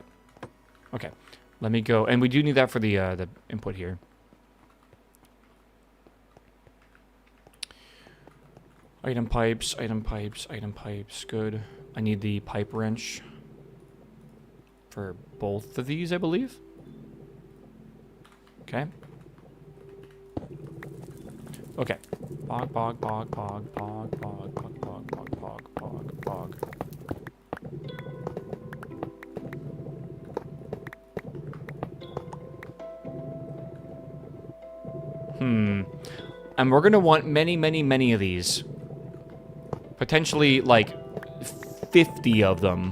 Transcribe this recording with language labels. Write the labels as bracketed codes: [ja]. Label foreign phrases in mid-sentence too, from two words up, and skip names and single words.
[en] Okay, let me go. And we do need that for the input here. Item pipes, item pipes, item pipes. Good. I need the pipe wrench for both of these, I believe. Okay. Okay. Bog, bog, bog, bog, bog, bog, bog, bog, bog, bog, bog, bog. And we're gonna want many, many, many of these. Potentially, like, 50 of them.